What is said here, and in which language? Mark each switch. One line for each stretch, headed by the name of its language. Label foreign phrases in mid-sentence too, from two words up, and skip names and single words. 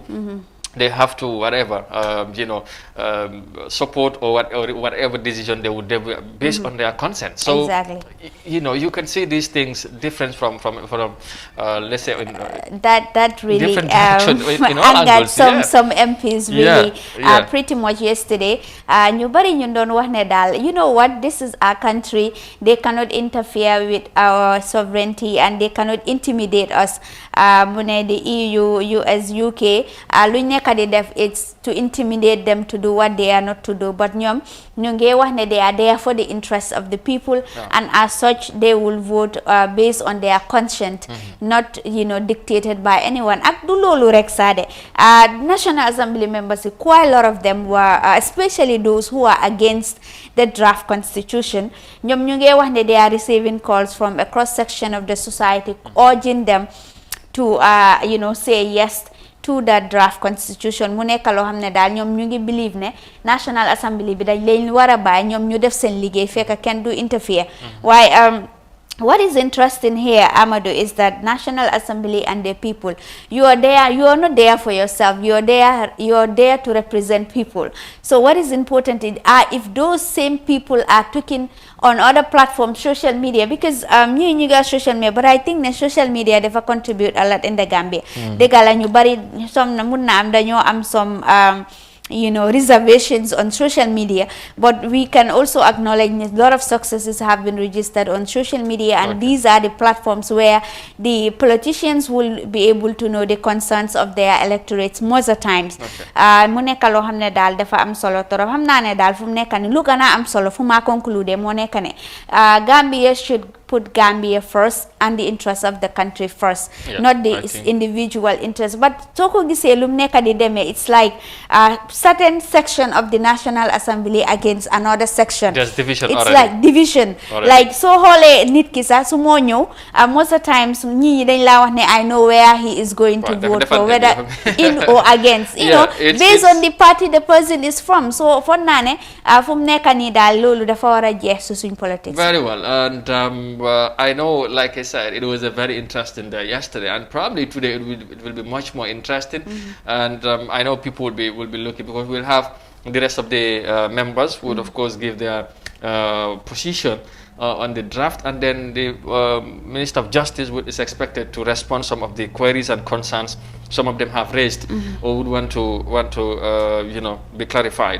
English: They have to whatever, support or whatever decision they would do based on their consent. So exactly. You can see these things different from let's say that really different direction in all angered angles. some MPs really pretty much yesterday.
Wolof: Ñu bari ñu doon wax ne daal,
English: you know what, this is our country, they cannot interfere with our sovereignty and they cannot intimidate us.
Wolof: Mu ne the EU, US, UK lu nekk di def,
English: it's to intimidate them to do what they are not to do, but
Wolof: ñoom ñu ngi wax ne
English: they are there for the interests of the people, and as such they will vote based on their conscience, not dictated by anyone.
Wolof: Ak du loolu rek saade
English: National Assembly members, quite a lot of them were especially those who are against the draft constitution.
Wolof: Ñoom ñu ngi wax ne
English: they are receiving calls from a cross section of the society urging them to say yes to that draft constitution.
Wolof: Mu nekk loo xam ne daal ñoom ñu ngi believe ne National Assembly bi dañ leen war a bàyyi ñoom ñu def seen liggéey fekk kenn du interfere.
English: Waaye what is interesting here, Amadou, is that National Assembly and the people, you are not there for yourself, you are there to represent people. So what is important is if those same people are talking on other platforms, social media, because you got social media, but I think the social media they contribute a lot in the Gambia. They got
Wolof: ñu bari
English: some
Wolof: mun na am dañoo am
English: some reservations on social media, but we can also acknowledge a lot of successes have been registered on social media, and these are the platforms where the politicians will be able to know the concerns of their electorates most of the times.
Wolof: Mu nekk loo xam ne daal dafa am solo torop. Xam naa ne daal fu mu nekk ni lu gën a am solo fu ma conclude moo nekk ne
English: Gambia should put Gambia first and the interests of the country first, not the individual interests.
Wolof: But soko gisee lum nekk di demee,
English: it's like certain section of the National Assembly against another section. There's division it's already. Like division already. Like
Wolof: so xoolee nit ki sax su moo ñëw
English: most of the times
Wolof: ñi dañ laa wax ne
English: I know where he is going to vote for, whether in or against, based on the party the person is from.
Wolof: So foog naa ne fu mu nekk nii daal loolu dafa war a jeex su suñ politics.
English: Very well. And I know, like I said, it was a very interesting day yesterday, and probably today it will be much more interesting. And I know people will be looking, because we'll have the rest of the members who would of course give their position on the draft, and then the Minister of Justice is expected to respond some of the queries and concerns some of them have raised or would want to be clarified.